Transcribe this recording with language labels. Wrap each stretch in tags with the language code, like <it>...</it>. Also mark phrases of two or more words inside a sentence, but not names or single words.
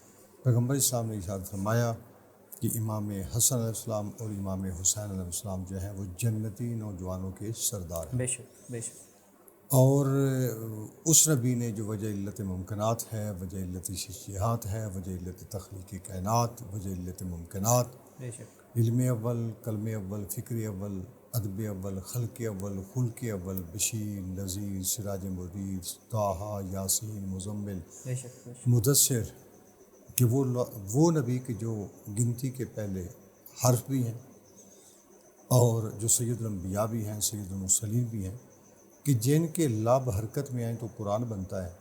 <ur>پیغمبر اسلام نے ارشاد فرمایا کہ امام حسن</ur> <ar>علیہ السلام</ar> <ur>اور امام حسین</ur> <ar>علیہ السلام</ar> <ur>جو ہیں وہ جنتی نوجوانوں کے سردار ہیں، بے شک، بے شک، اور اس نبی نے جو وجہ علت ممکنات ہے، وجہ علت شجاعت ہے، وجہ علت تخلیق کائنات، وجہ علت ممکنات، بے شک، علم اول، کلم اول، فکر اول، ادب اول، خلق اول، خلق اول، بشیر، نذیر، سراج منیر، طٰہٰ، یاسین، مزمل، بے شک، بے شک، مدثر، کہ وہ نبی کے جو گنتی کے پہلے حرف بھی ہیں اور جو سید الانبیاء بھی ہیں، سید المرسلین بھی ہیں، کہ جن کے لب حرکت میں آئیں تو قرآن بنتا ہے،</ur>